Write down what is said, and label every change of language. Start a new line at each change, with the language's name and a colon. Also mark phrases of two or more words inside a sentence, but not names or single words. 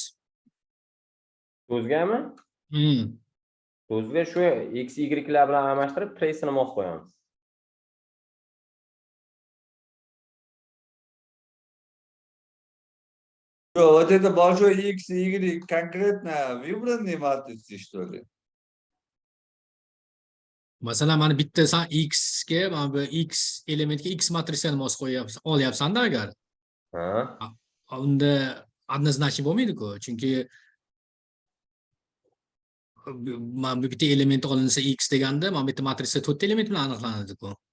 Uzbek: So'zgami? So'zga shu x, y'lar bilan almashtirib, trace'ini mos qo'yamiz.
Russian: Вот это большой x и y конкретно выбранные матрицы, что ли?
Uzbek: Masalan, mana bitta san x ga, mana bu x elementga x matrisani mos olyapsan-da agar. Unda однозначно bo'lmaydi-ku, chunki mana bu bitta element olinsa x deganda, mana bitta matrisa 4 ta element bilan aniqlanadi-ku.